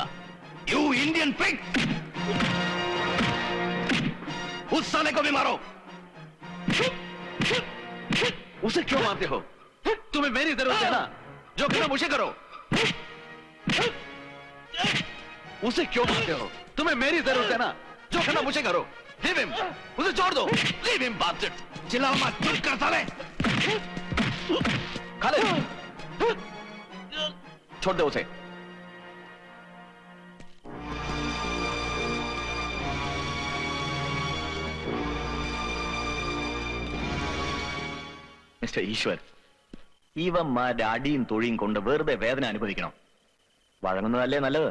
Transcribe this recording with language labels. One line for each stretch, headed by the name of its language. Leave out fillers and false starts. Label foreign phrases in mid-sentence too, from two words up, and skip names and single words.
English: You Indian pig!
Hindi: उस साले को भी मारो। उसे क्यों मारते हो? तुम्हें मेरी जरूरत है ना, जो करना मुझे करो। उसे क्यों मारते हो? तुम्हें मेरी जरूरत है ना, जो करना मुझे करो।
English: Leave him.
Hindi: उसे छोड़ दो।
English: Leave him, bastard.
Hindi: चिल्लाओ मत, चुप कर साले। खालिद, छोड़ दो उसे।
Malayalam: മിസ്റ്റർ ഈശ്വർ, ഇവന്മാരുടെ അടിയും തൊഴിയും കൊണ്ട് വെറുതെ വേദന അനുഭവിക്കണം. വഴങ്ങുന്നതല്ലേ നല്ലത്.